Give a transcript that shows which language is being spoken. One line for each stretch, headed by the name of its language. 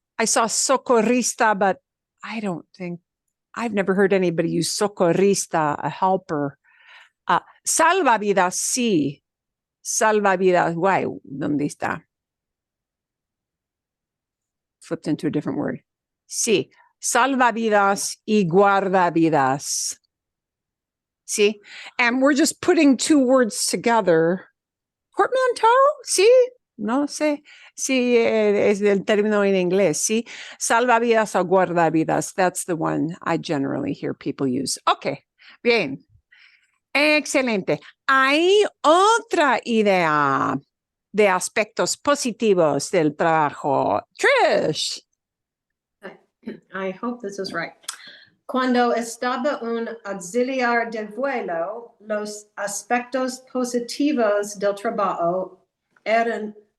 English: I saw socorrista, but I've never heard anybody use socorrista, a helper.
Spanish: Salvavidas, sí. Salvavidas, guay, ¿dónde está?
English: Flipped into a different word.
Spanish: Sí, salvavidas y guardavidas.
English: See, and we're just putting two words together.
Spanish: Portmanteau, sí, no sé, sí, es el término en inglés, sí. Salvavidas o guardavidas,
English: that's the one I generally hear people use.
Spanish: Okay, bien. Excelente. Hay otra idea de aspectos positivos del trabajo. Trish.
English: I hope this is right.
Spanish: Cuando estaba un auxiliar de vuelo, los aspectos positivos del trabajo eran